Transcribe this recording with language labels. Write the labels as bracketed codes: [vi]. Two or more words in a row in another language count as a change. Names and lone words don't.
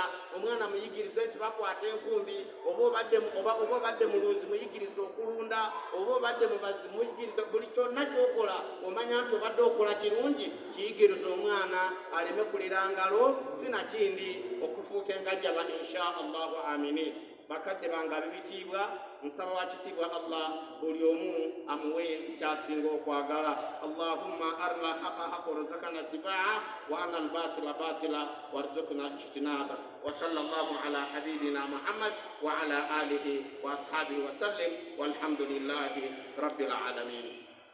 [lg] Omwana muyigirize nti bakwata enkumbi, oba obadde muluuzi muyigirize okulunda, oba obadde mubazi muyigirize buli kyonna ky'okola omanya nti obadde okola kirungi, kiyigirize omwana aleme kulira ngalo, sinakindi okufuuka engajjaba [ar] إن شاء الله آمين. [lg] Bakadde bange ab'ebitiibwa, nsaba wa kitiibwa Allah buli omu amuwe kyasinga okwagala. [ar] اللهم أرنا حقا حقا وارزقنا اتباع وأرنا الباطل باطلا وارزقنا اجتناب. وصلى الله على حبيبنا محمد وعلى آله وأصحابه وسلم والحمد لله رب العالمين.